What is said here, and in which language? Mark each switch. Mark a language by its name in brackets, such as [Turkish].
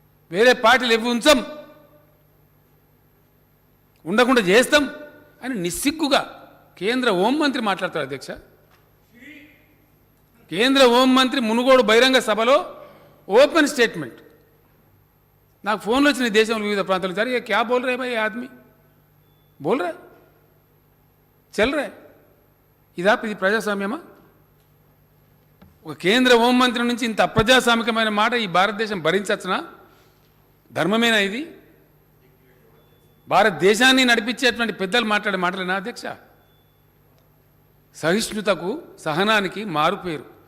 [Telugu] వేరే పార్టీలు ఎవి ఉంచాం, ఉండకుండా చేస్తాం అని నిస్సిగ్గుగా కేంద్ర హోంమంత్రి మాట్లాడతారు అధ్యక్ష. కేంద్ర హోంమంత్రి మునుగోడు బహిరంగ సభలో ఓపెన్ స్టేట్మెంట్. నాకు ఫోన్లు వచ్చినాయి దేశంలో వివిధ ప్రాంతాలు. సరే [Hindi] ये क्या बोल रहे भाई ये आदमी बोल रहा है चल रहा है [Telugu] ఇది ప్రజాస్వామ్యమా? ఒక కేంద్ర హోంమంత్రి నుంచి ఇంత అప్రజాస్వామికమైన మాట ఈ భారతదేశం భరించచ్చునా? ధర్మమేనా ఇది? భారతదేశాన్ని నడిపించేటువంటి పెద్దలు మాట్లాడే మాటలేనా అధ్యక్ష? సహిష్ణుతకు, సహనానికి మారుపేరు.